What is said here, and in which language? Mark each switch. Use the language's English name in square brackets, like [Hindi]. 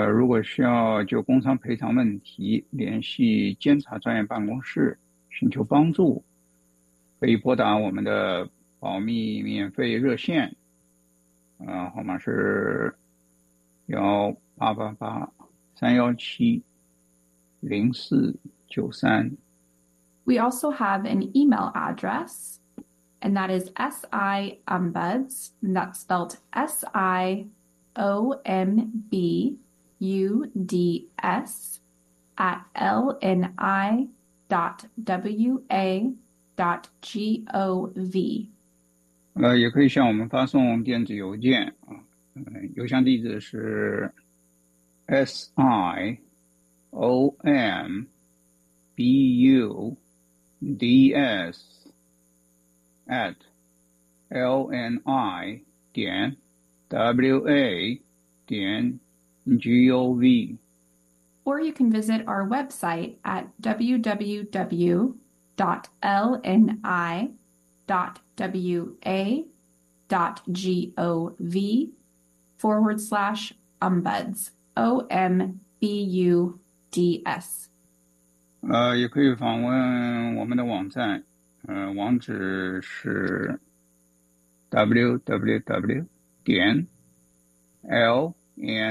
[Chinese] 如果需要就工伤赔偿问题联系监察专员办公室寻求帮助，可以拨打我们的保密免费热线，号码是1-888-317-0493。 [English] We also have an email address, and that is SIOMBUDS, and that's spelled SIOMBUDS at lni.wa.gov. [Chinese] 也可以向我们发送电子邮件，邮箱地址是 siombuds@lni.wa.gov. [English] Or you can visit our website at www.lni.wa.gov/ombuds, OMBUDS. [Chinese] 也可以访问我们的网站，网址是 www.lni.wa.gov.